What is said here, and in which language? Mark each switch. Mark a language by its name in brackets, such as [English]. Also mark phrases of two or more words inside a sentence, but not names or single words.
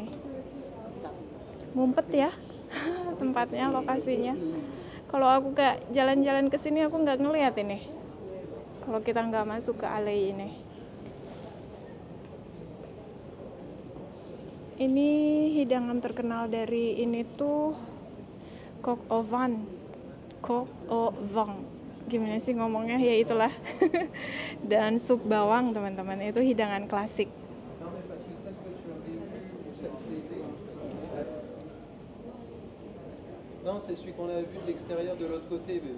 [Indonesian] Mumpet ya tempatnya, lokasinya. Kalau aku gak jalan-jalan ke sini aku nggak ngelihat ini. Kalau kita nggak masuk ke alley ini. Ini hidangan terkenal dari ini tuh [French] coq au vin. Coq au vin. [Indonesian] Gimana sih ngomongnya? Ya itulah. Dan sup bawang teman-teman, itu hidangan klasik. [French] Non, c'est celui qu'on avait vu de l'extérieur de l'autre côté, bébé.